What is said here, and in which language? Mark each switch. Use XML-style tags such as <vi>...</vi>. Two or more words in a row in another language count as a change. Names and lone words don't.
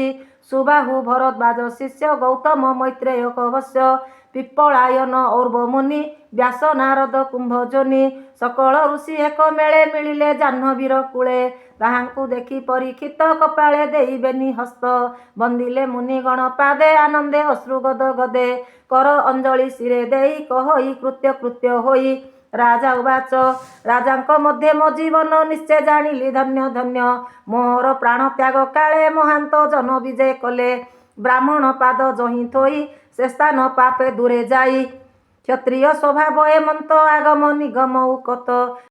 <or>ସୁବାହୁ ଭରଦ୍ୱାଜ ଶିଷ୍ୟ ଗୌତମ ମୈତ୍ରେୟ କବଶ୍ୟ। ପିପ୍ପଳାୟନ ଔର୍ବ ମୁନି ବ୍ୟାସ ନାରଦ କୁମ୍ଭଯୋନି। ସକଳ ଋଷି ଏକ ମେଳେ ମିଳିଲେ ଜାହ୍ନବୀର କୂଳେ। ତାହାଙ୍କୁ ଦେଖି ପରୀକ୍ଷିତ କପାଳେ ଦେଇବେନି ହସ୍ତ। ବନ୍ଦିଲେ ମୁନିଗଣ ପାଦେ ଆନନ୍ଦେ ଅଶ୍ରୁ ଗଦ ଗଦେ। କର ଅଞ୍ଜଳି ଶିରେ ଦେଇ କହଇ କୃତ୍ୟ କୃତ୍ୟ ହୋଇ।</or> <sa>राजा उवाच।</sa> <or>ରାଜାଙ୍କ ମଧ୍ୟେ ମୋ ଜୀବନ ନିଶ୍ଚୟ ଜାଣିଲି ଧନ୍ୟ ଧନ୍ୟ। ମୋର ପ୍ରାଣ ତ୍ୟାଗ କାଳେ ମହାନ୍ତ ଜନ ବିଜୟ କଲେ। ବ୍ରାହ୍ମଣ ପାଦ ଯହିଁ ଥୋଇ ସେ ସ୍ଥାନ ପାପେ ଦୂରେ ଯାଇ। କ୍ଷତ୍ରିୟ ସ୍ୱଭାବ ଏମନ୍ତ ଆଗମ ନିଗମ ଉକତ।</or>